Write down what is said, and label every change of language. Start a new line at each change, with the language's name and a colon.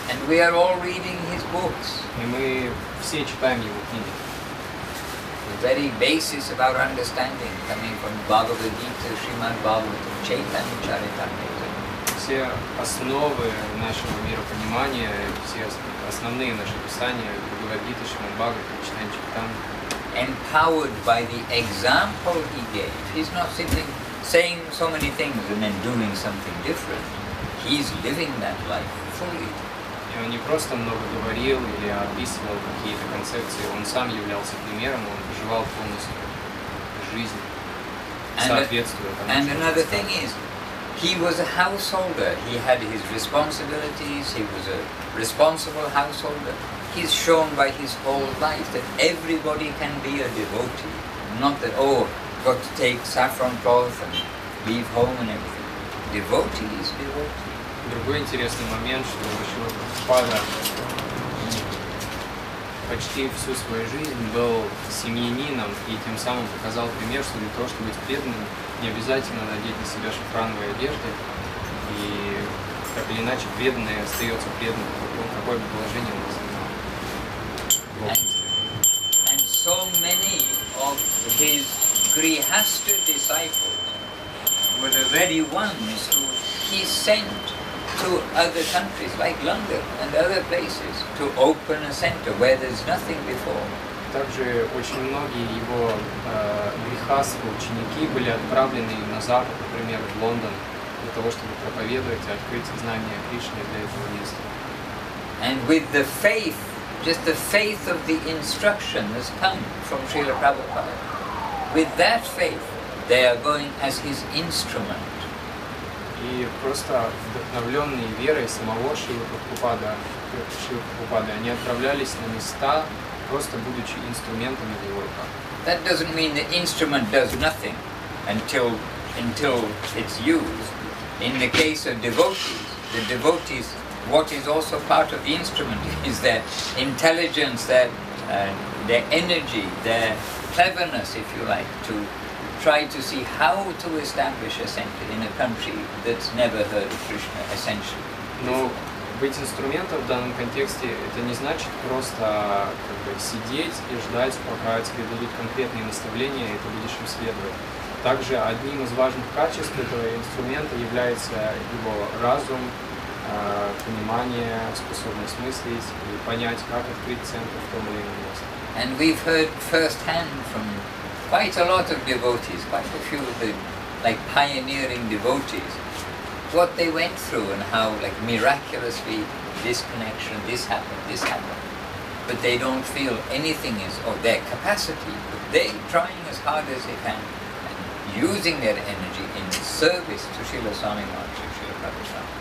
English: And we are all reading his books.
Russian: И мы все читаем его книги.
English: The very basis of our understanding coming from Bhagavad Gita, Srimad Bhagavatam, Chaitanya Charitamrita.
Russian: Все основы нашего миропонимания, все основные наши писания, Бхагавад-гита, Шримад Бхагаватам, Чайтанья Чаритамрita.
English: Empowered by the example he gave. He's not simply saying so many things and then doing something different. He's living that life fully.
Russian: И он не просто много говорил или описывал какие-то концепции, он сам являлся примером, он проживал полностью жизнь, соответствуя тому,
English: and another thing is, he was a householder. He had his responsibilities. He was a responsible householder. He's shown by his whole life that everybody can be a devotee. Not that, oh, got to take saffron cloth and leave home and everything. Devotee is devotee.
Russian: Другой интересный момент, что Шрила Прабхупада почти всю свою жизнь был семьянином и тем самым показал пример, что для того, чтобы быть преданным, не обязательно надеть на себя шафрановые одежды, и так или иначе преданный остается преданным, какое бы положение он занимал.
English: And so many of his grihastha disciples were the very ones who he sent to other countries like London and other places to open a center where there's nothing before.
Russian: Также очень многие его грихастха ученики были отправлены на Запад, например, в Лондон, для того, чтобы проповедовать и открыть знание Кришны для этого места.
English: And with the faith, just the faith of the instruction has come from Srila Prabhupada. With that faith, they are going as his instrument.
Russian: И просто вдохновленные верой самого Шрилы Прабхупады, они отправлялись на места, просто будучи инструментами в его руках.
English: That doesn't mean the instrument does nothing until it's used. In the case of devotees, the devotees, what is also part of the instrument is their intelligence, their energy, their cleverness, if you like, to try to see how to establish a center in a country that's never heard of Krishna, essentially.
Russian: Но быть инструментом в данном контексте это не значит просто сидеть и ждать, пока тебе дадут конкретные наставления, и ты будешь им следовать. Также одним из важных качеств этого инструмента является его разум, понимание, способность мыслить и понять, как открыть центр в том или ином месте.
English: And we've heard firsthand from quite a lot of devotees, quite a few of the pioneering devotees, what they went through and how miraculously this connection, this happened. But they don't feel anything is of their capacity, but they're trying as hard as they can and using their energy in service to Srila Swami Maharaj, Srila Prabhupada.